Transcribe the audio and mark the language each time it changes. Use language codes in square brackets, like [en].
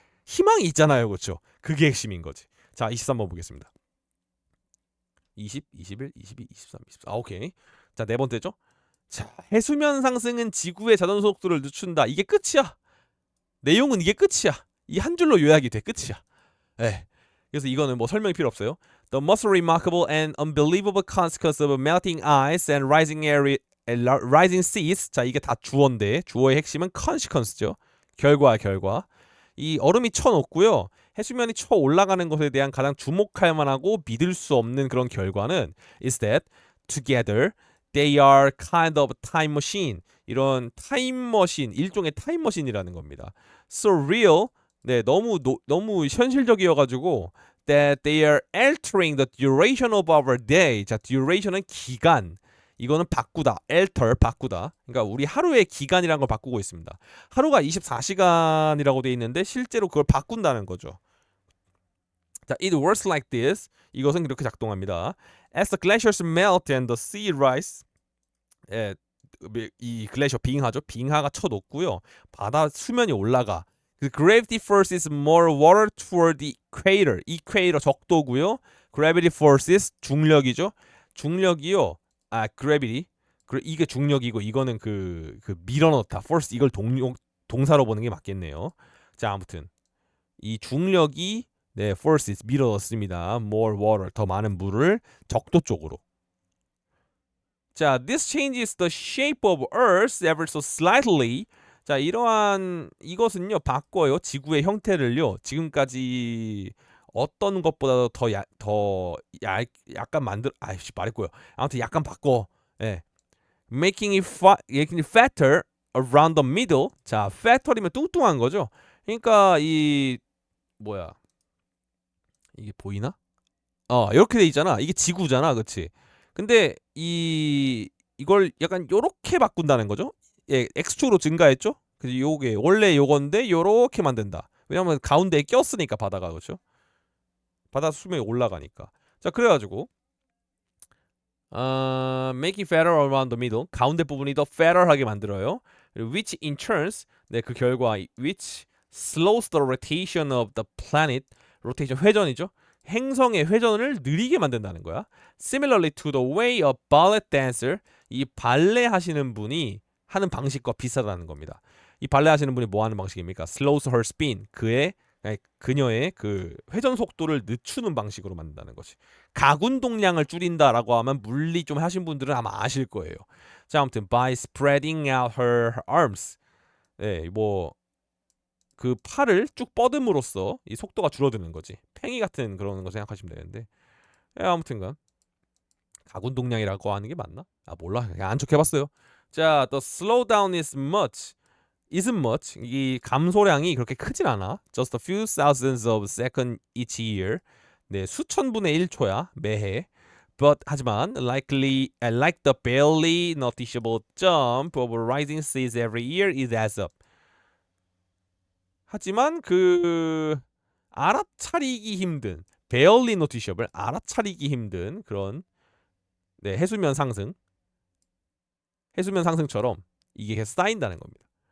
[ko] 희망이 있잖아요. 그렇죠? 그게 핵심인 거지. 자, 23번 보겠습니다. 20, 21, 22, 23, 24. 오케이. 자, 네 번째죠. 자, 해수면 상승은 지구의 자전 속도를 늦춘다. 이게 끝이야. 내용은 이게 끝이야. 이 한 줄로 요약이 돼. 끝이야. 네. 그래서 이거는 뭐 설명이 필요 없어요. [en] The most remarkable and unbelievable consequence of melting ice and rising seas. [ko] 자, 이게 다 주어인데 주어의 핵심은 consequence죠. 결과. 이 얼음이 쳐놓고요. 해수면이 쳐 올라가는 것에 대한 가장 주목할 만하고 믿을 수 없는 그런 결과는 [en] is that together they are kind of time machine. [ko] 이런 타임머신, 일종의 타임머신이라는 겁니다. [en] So real. [ko] 네, 너무 현실적이어가지고 [en] that they are altering the duration of our day. [ko] 자, duration은 기간. 이거는 바꾸다. alter, 바꾸다. 그러니까 우리 하루의 기간이라는 걸 바꾸고 있습니다. 하루가 24시간이라고 돼 있는데 실제로 그걸 바꾼다는 거죠. [en] 자, it works like this. [ko] 이것은 이렇게 작동합니다. [en] As the glaciers melt and the sea rise. [ko] 이 글래시어 빙하죠. 빙하가 쳐놓고요. 바다 수면이 올라가. [en] 그 gravity forces more water toward the equator. [ko] equator 적도고요. gravity forces 중력이죠. 중력이요. gravity. 이게 중력이고 이거는 그 밀어넣다. force 이걸 동사로 보는 게 맞겠네요. 자, 아무튼 이 중력이 네, forces 밀어넣습니다. more water 더 많은 물을 적도 쪽으로. 자, [en] this changes the shape of Earth ever so slightly. [ko] 자, 이러한 이것은요 바꿔요 지구의 형태를요 지금까지 어떤 것보다도 약간 아이씨 말했고요. 아무튼 약간 바꿔. 예, [en] making it fatter around the middle. [ko] 자, fatter이면 뚱뚱한 거죠. 그러니까 이 뭐야 이게 보이나? 이렇게 돼 있잖아. 이게 지구잖아, 그렇지? 근데 이걸 약간 요렇게 바꾼다는 거죠. 예, x축으로 증가했죠. 그래서 요게 원래 요건데 요렇게 만든다. 왜냐면 가운데에 꼈으니까 바다가 그렇죠. 바다 수면이 올라가니까. 자, 그래가지고 [en] make it fatter around the middle. [ko] 가운데 부분이 더 [en] fatter [ko] 하게 만들어요. [en] Which in turn, 네, [ko] 그 결과 [en] which slows the rotation of the planet. rotation 회전이죠. [ko] 행성의 회전을 느리게 만든다는 거야. [en] Similarly to the way a ballet dancer, [ko] 이 발레 하시는 분이 하는 방식과 비슷하다는 겁니다. 이 발레 하시는 분이 뭐 하는 방식입니까? [en] Slows her spin. [ko] 그녀의 그 회전 속도를 늦추는 방식으로 만든다는 거지. 가군동량을 줄인다라고 하면 물리 좀 하신 분들은 아마 아실 거예요. 자, 아무튼 [en] by spreading out her arms. [ko] 네, 뭐 그 팔을 쭉 뻗음으로써 이 속도가 줄어드는 거지. 팽이 같은 그런 거 생각하시면 되는데. 아무튼간 가군동량이라고 하는 게 맞나? 몰라. 그냥 안 척해봤어요. 자, [en] the slowdown isn't much. [ko] 이 감소량이 그렇게 크진 않아. [en] Just a few thousands of seconds each year. [ko] 네, 수천 분의 1초야 매해. [en] But [ko] 하지만 [en] like the barely noticeable jump of rising seas every year, it adds up. [ko] 하지만 그 알아차리기 힘든 [en] barely noticeable [ko] 알아차리기 힘든 그런 네, 해수면 상승처럼 이게 계속 쌓인다는 겁니다.